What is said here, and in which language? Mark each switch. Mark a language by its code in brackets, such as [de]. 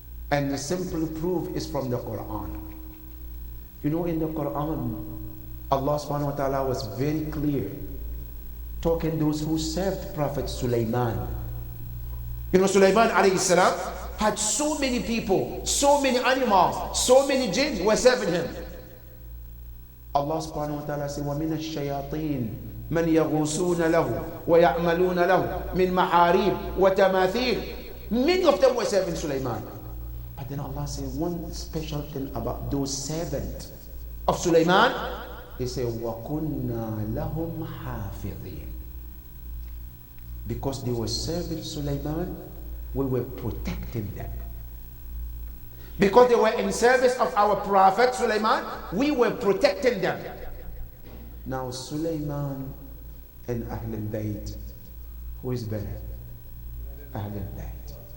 [en] And the simple proof is from the Quran. You know, in the Quran, Allah subhanahu wa ta'ala was very clear, talking those who served Prophet Sulaiman. You know, Sulaiman alayhi salam had so many people, so many animals, so many jinn were serving him. Allah subhanahu wa ta'ala said, [ar] وَمِنَ الشَّيَاطِينَ مَنْ يَغُوصُونَ لَهُ وَيَعْمَلُونَ لَهُ مِنْ مَحَارِيبٍ وَتَمَاثِيلٍ. [en] Many of them were serving Sulaiman. But then Allah said one special thing about those servants of Sulaiman. He said, [ar] وَكُنَّا لَهُمْ حَافِظِينَ. [en] Because they were serving Sulaiman, we were protecting them. Because they were in service of our Prophet Sulaiman, we were protecting them. Now Sulaiman and Ahlul Bayt, who is better? Ahlul Bayt.